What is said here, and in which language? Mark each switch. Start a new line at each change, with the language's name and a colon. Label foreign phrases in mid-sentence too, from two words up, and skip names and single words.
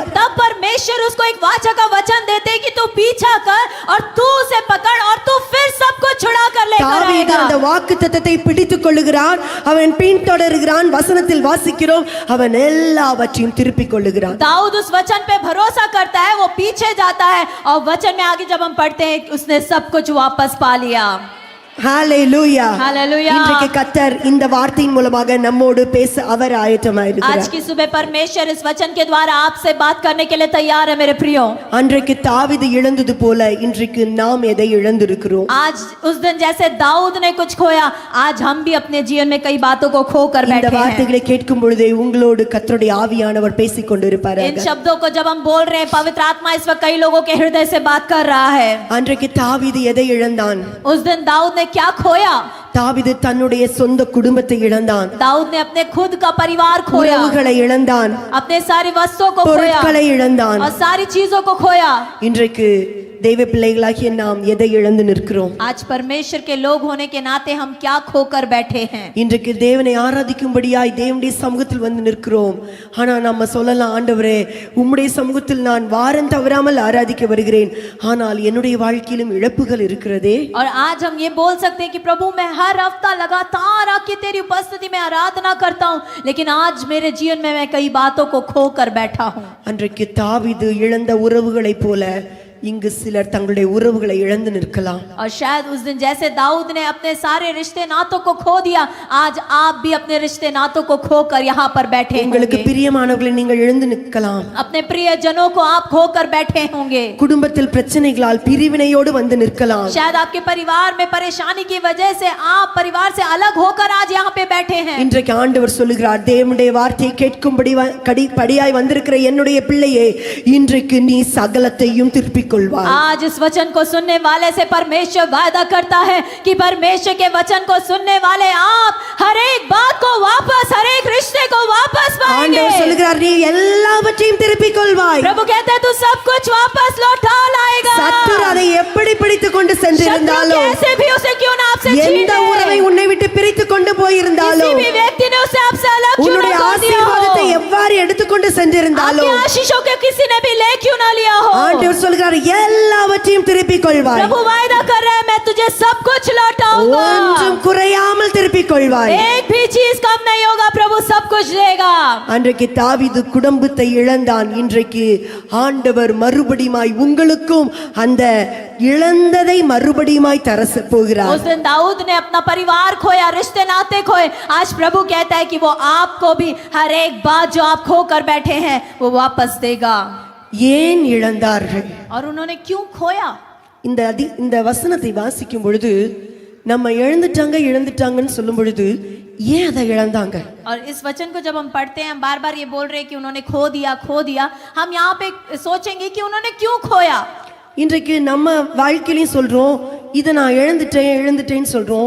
Hindi: तब परमेश्वर उसको एक वाचा का वचन देते कि तू पीछा कर और तू उसे पकड़ और तू फिर सबको छुड़ा कर लेकर
Tamil: தாவீது
Hindi: आएगा.
Tamil: அந்த வாக்குத்தத்தத்தை பிடித்துக் கொள்ளுகிறான். அவன் பின்தொடர்கிறான். வசனத்தில் வாசிக்கிறோம், அவன் எல்லாவற்றையும் திருப்பிக் கொள்ளுகிறான்.
Hindi: दाऊद उस वचन पे भरोसा करता है, वो पीछे जाता है और वचन में आगे जब हम पढ़ते हैं उसने सब कुछ वापस पा लिया.
Tamil: ஹalleluya.
Hindi: हालेलुया.
Tamil: இன்றைக்கு கர்த்தர் இந்த வார்த்தையின் மூலமாக நம்மோடு பேச அவர் ஆயத்தமாயிருக்கிறார்.
Hindi: आज की सुबह परमेश्वर इस वचन के द्वारा आपसे बात करने के लिए तैयार है मेरे प्रियो.
Tamil: அன்றைக்கு தாவீது இழந்தது போல இன்றைக்கு நாம் எதை இழந்திருக்கிறோம்?
Hindi: आज उस दिन जैसे दाऊद ने कुछ खोया, आज हम भी अपने जीवन में कई बातों को खो कर
Tamil: இந்த
Hindi: बैठे हैं.
Tamil: வார்த்தைகளை கேட்கும் பொழுதே உங்களோடு கர்த்தருடைய ஆவியானவர் பேசிக் கொண்டிருப்பார்.
Hindi: इन शब्दों को जब हम बोल रहे हैं, पवित्र आत्मा इस वक्त कई लोगों के हृदय से बात कर रहा है.
Tamil: அன்றைக்கு தாவீது எதை இழந்தான்?
Hindi: उस दिन दाऊद ने क्या खोया?
Tamil: தாவீது தன்னுடைய சொந்த குடும்பத்தை இழந்தான்.
Hindi: दाऊद ने अपने खुद का परिवार खोया,
Tamil: உறவுகளை இழந்தான்,
Hindi: अपने सारी वस्तुओं को खोया
Tamil: பொருட்களை இழந்தான்.
Hindi: और सारी चीजों को खोया.
Tamil: இன்றைக்கு தெய்வ பிள்ளைகளாகிய நாம் எதை இழந்து நிற்கிறோம்?
Hindi: आज परमेश्वर के लोग होने के नाते हम क्या खोकर बैठे हैं?
Tamil: இன்றைக்கு தேவனை ஆராதிக்கும்படியாய் தேவனுடைய சமூகத்தில் வந்து நிற்கிறோம். ஆனா நம்ம சொல்லலாம், ஆண்டவரே உம்முடைய சமூகத்தில் நான் வாரம் தவறாமல் ஆராதிக்க வருகிறேன், ஆனால் என்னுடைய வாழ்க்கையிலும் இழப்புகள் இருக்கிறதே.
Hindi: और आज हम ये बोल सकते हैं कि प्रभु मैं हर हफ्ता लगातार आके तेरी उपस्थिति में आराधना करता हूँ, लेकिन आज मेरे जीवन में मैं कई बातों को खोकर बैठा हूँ.
Tamil: அன்றைக்கு தாவீது இழந்த உறவுகளைப் போல இங்கு சிலர் தங்களுடைய உறவுகளை இழந்து நிற்கலாம்.
Hindi: और शायद उस दिन जैसे दाऊद ने अपने सारे रिश्ते नातों को खो दिया, आज आप भी अपने रिश्ते नातों को खोकर यहाँ पर बैठे
Tamil: உங்களுக்கு
Hindi: होंगे.
Tamil: பிரியமானவர்களை நீங்கள் இழந்து நிற்கலாம்.
Hindi: अपने प्रियजनों को आप खोकर बैठे होंगे.
Tamil: குடும்பத்தில் பிரச்சனைகளால் பிரிவினையோடு வந்து நிற்கலாம்.
Hindi: शायद आपके परिवार में परेशानी की वजह से आप परिवार से अलग होकर आज यहाँ पे बैठे हैं.
Tamil: இன்றைக்கு ஆண்டவர் சொல்லுகிறார், தேவனுடைய வார்த்தையை கேட்கும்படி படியாய் வந்திருக்கிற என்னுடைய பிள்ளையே, இன்றைக்கு நீ சகலத்தையும் திருப்பிக் கொள்வாய்.
Hindi: आज इस वचन को सुनने वाले से परमेश्वर वादा करता है कि परमेश्वर के वचन को सुनने वाले आप हर एक बात को वापस, हर एक रिश्ते को वापस पाएंगे.
Tamil: ஆண்டவர் சொல்லுகிறார், நீ எல்லாவற்றையும் திருப்பிக் கொள்வாய்.
Hindi: प्रभु कहते हैं तू सब कुछ वापस लौटा लाएगा.
Tamil: சத்துரு அதை எப்படி பிடித்துக் கொண்டு
Hindi: शत्रु
Tamil: சென்றிருந்தாலும்,
Hindi: कैसे भी उसे क्यों ना आपसे छीन
Tamil: எந்த உறவை
Hindi: ले,
Tamil: உன்னை விட்டு பிரித்துக் கொண்டு
Hindi: किसी
Tamil: போயிருந்தாலும்,
Hindi: भी व्यक्ति ने उसे आपसे अलग क्यों
Tamil: உன்னுடைய
Hindi: ना कर दिया
Tamil: ஆசீர்வாதத்தை
Hindi: हो,
Tamil: எவ்வாறு எடுத்துக்கொண்டு
Hindi: आपकी
Tamil: சென்றிருந்தாலும்,
Hindi: आशीषों के किसी ने भी ले क्यों ना लिया हो,
Tamil: ஆண்டவர் சொல்கிறார், எல்லாவற்றையும் திருப்பிக் கொள்வாய்.
Hindi: प्रभु वायदा कर रहा है मैं तुझे सब कुछ लौटाऊंगा.
Tamil: ஒன்றும் குறையாமல் திருப்பிக் கொள்வாய்.
Hindi: एक भी चीज कम नहीं होगा, प्रभु सब कुछ देगा.
Tamil: அன்றைக்கு தாவீது குடும்பத்தை இழந்தான். இன்றைக்கு ஆண்டவர் மறுபடியுமாய் உங்களுக்கும் அந்த இழந்ததை மறுபடியுமாய் தர போகிறார்.
Hindi: उस दिन दाऊद ने अपना परिवार खोया, रिश्ते नाते खोए. आज प्रभु कहता है कि वो आपको भी हर एक बात जो आप खो कर बैठे हैं वो वापस देगा.
Tamil: ஏன் இழந்தார்கள்?
Hindi: और उन्होंने क्यों खोया?
Tamil: இந்த வசனத்தை வாசிக்கும் பொழுது நம்ம இழந்துட்டாங்கன்னு சொல்லும் பொழுது ஏன் அதை இழந்தாங்க?
Hindi: और इस वचन को जब हम पढ़ते हैं, हम बार बार ये बोल रहे हैं कि उन्होंने खो दिया. हम यहाँ पे सोचेंगे कि उन्होंने क्यों खोया.
Tamil: இன்றைக்கு நம்ம வாழ்க்கையிலையும் சொல்றோம், இதை நான் இழந்துட்டேன்னு சொல்றோம்.